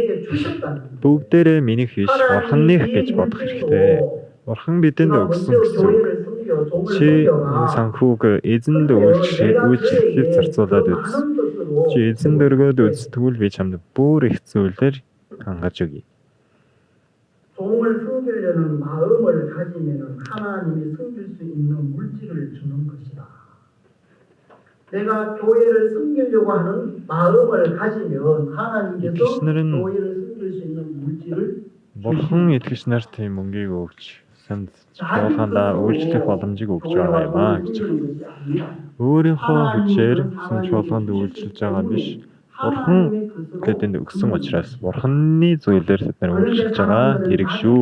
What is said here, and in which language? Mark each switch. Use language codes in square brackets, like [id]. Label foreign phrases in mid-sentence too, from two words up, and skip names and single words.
[mn] Бүгдээрээ минийх биш, бурханых гэж бодох хэрэгтэй. Бурхан бидэнд өгсөн гэсэн. Чи энэ санхүүг эзэнд үйлчлэхэд зарцуулаад үз. Чи эзэнд өргөөд үз. Тэгвэл би чамд бүр их зүйлээр хангаж өгье. [ko] 종을 섬기려는 마음을 가지면 하나님이 섬길 수 있는 물질을 주는 것이다. 내가 교회를 섬기려고 하는 마음을 가지면 하나님께서 교회를 섬길 수 있는 물질을 [mn] бурхан итгэгч нарт тийм мөнгийг өгч санд болгондоо үйлчлэх боломжийг өгч байгаа юм аа гэж. Өөрийнхөө хүчээр сүм болгонд үйлчилж байгаа биш. Бурхан тэдэнд өгсөн учраас бурханы зүйлээр тэд нар үйлчилж байгаа хэрэг шүү.